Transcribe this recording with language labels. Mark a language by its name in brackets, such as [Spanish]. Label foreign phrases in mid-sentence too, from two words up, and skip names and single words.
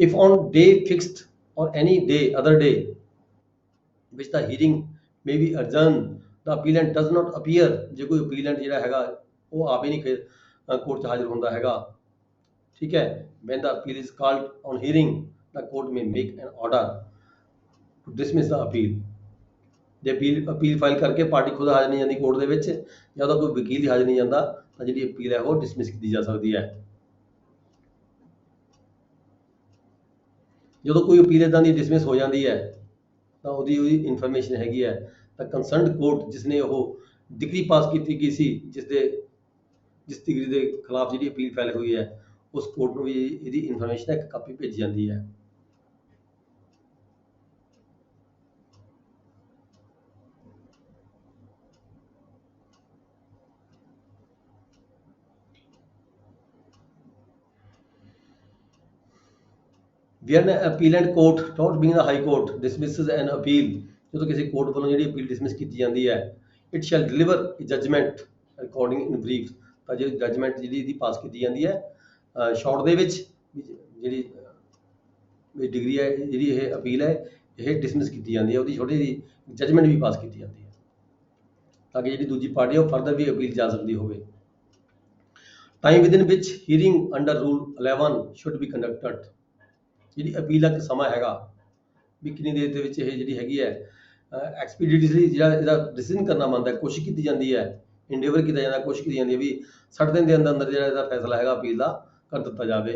[English] If on day fixed or any day other day which the hearing may be adjourn the appellant does not appear, [Punjabi] ਜੇ ਕੋਈ ਅਪੀਲੈਂਟ ਜਿਹੜਾ ਹੈਗਾ ਉਹ ਆਪ ਹੀ ਨਹੀਂ ਕੋਰਟ 'ਚ ਹਾਜ਼ਰ ਹੁੰਦਾ ਹੈਗਾ, ਠੀਕ ਹੈ, [English] when the appeal is called on hearing the court may make an order to dismiss the appeal. [Punjabi] ਜੇ ਅਪੀਲ ਫਾਈਲ ਕਰਕੇ ਪਾਰਟੀ ਖੁਦ ਹਾਜ਼ਰ ਨਹੀਂ ਜਾਂਦੀ ਕੋਰਟ ਦੇ ਵਿੱਚ ਜਾਂ ਉਹਦਾ ਕੋਈ ਵਕੀਲ ਹੀ ਹਾਜ਼ਰ ਨਹੀਂ ਜਾਂਦਾ ਤਾਂ ਜਿਹੜੀ ਅਪੀਲ ਹੈ ਉਹ ਡਿਸਮਿਸ ਕੀਤੀ ਜਾ ਸਕਦੀ ਹੈ। ਜਦੋਂ ਕੋਈ ਅਪੀਲ ਇੱਦਾਂ ਦੀ ਡਿਸਮਿਸ ਹੋ ਜਾਂਦੀ ਹੈ ਤਾਂ ਉਹਦੀ ਇਨਫੋਰਮੇਸ਼ਨ ਹੈਗੀ ਹੈ ਤਾਂ ਕੰਸਰਨਡ ਕੋਰਟ ਜਿਸਨੇ ਉਹ ਡਿਗਰੀ ਪਾਸ ਕੀਤੀ ਗਈ ਸੀ, ਜਿਸ ਡਿਗਰੀ ਦੇ ਖਿਲਾਫ ਜਿਹੜੀ ਅਪੀਲ ਫਾਈਲ ਹੋਈ ਹੈ, ਉਸ ਕੋਰਟ ਨੂੰ ਵੀ ਇਹਦੀ ਇਨਫੋਰਮੇਸ਼ਨ ਇੱਕ ਕਾਪੀ ਭੇਜੀ ਜਾਂਦੀ ਹੈ। [English] When an appellant court, not being the high court, dismisses an appeal, [Punjabi] ਜਦੋਂ ਕਿਸੇ ਕੋਰਟ ਵੱਲੋਂ ਜਿਹੜੀ ਅਪੀਲ ਡਿਸਮਿਸ ਕੀਤੀ ਜਾਂਦੀ ਹੈ, [English] it shall deliver a judgment according in brief, [Punjabi] ਤਾਂ ਜੇ ਜਜਮੈਂਟ ਜਿਹੜੀ ਇਹਦੀ ਪਾਸ ਕੀਤੀ ਜਾਂਦੀ ਹੈ ਸ਼ਾਰਟ ਦੇ ਵਿੱਚ, ਜਿਹੜੀ ਡਿਗਰੀ ਹੈ ਜਿਹੜੀ ਇਹ ਅਪੀਲ ਹੈ ਇਹ ਡਿਸਮਿਸ ਕੀਤੀ ਜਾਂਦੀ ਹੈ, ਉਹਦੀ ਛੋਟੀ ਜਿਹੀ ਜਜਮੈਂਟ ਵੀ ਪਾਸ ਕੀਤੀ ਜਾਂਦੀ ਹੈ ਤਾਂ ਕਿ ਜਿਹੜੀ ਦੂਜੀ ਪਾਰਟੀ ਹੈ ਉਹ ਫਰਦਰ ਵੀ ਅਪੀਲ ਜਾ ਸਕਦੀ ਹੋਵੇ। [English] Time within which hearing under rule 11 should be conducted, [Punjabi] ਜਿਹੜੀ ਅਪੀਲ ਦਾ ਸਮਾਂ ਹੈਗਾ ਵੀ ਕਿੰਨੀ ਦੇਰ ਦੇ ਵਿੱਚ ਇਹ ਜਿਹੜੀ ਹੈਗੀ ਹੈ ਐਕਸਪੀਡੀਟਲੀ ਜਿਹੜਾ ਇਹਦਾ ਡਿਸੀਜਨ ਕਰਨਾ ਬਣਦਾ, ਕੋਸ਼ਿਸ਼ ਕੀਤੀ ਜਾਂਦੀ ਹੈ, ਇੰਡੇਵਰ ਕੀਤਾ ਜਾਂਦਾ, ਕੋਸ਼ਿਸ਼ ਕੀਤੀ ਜਾਂਦੀ ਹੈ ਵੀ 60 ਦਿਨ ਦੇ ਅੰਦਰ ਅੰਦਰ ਜਿਹੜਾ ਇਹਦਾ ਫੈਸਲਾ ਹੈਗਾ ਅਪੀਲ ਦਾ ਕਰ ਦਿੱਤਾ ਜਾਵੇ।